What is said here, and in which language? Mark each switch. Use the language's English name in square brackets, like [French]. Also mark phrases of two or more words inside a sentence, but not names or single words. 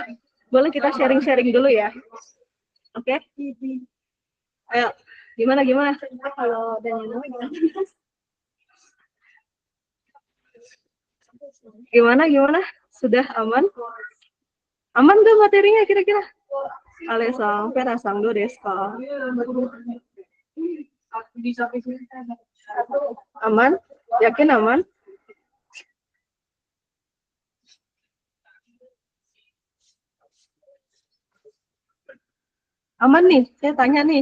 [Indonesian] Boleh kita sharing dulu ya. Oke? Ayo, gimana? Kalau Daniel gimana? Sudah aman? Aman gak materinya kira-kira? [Japanese] アレさん、ヴェラさん、どうですか? [Indonesian] Aman? Yakin aman? Aman nih, saya tanya nih.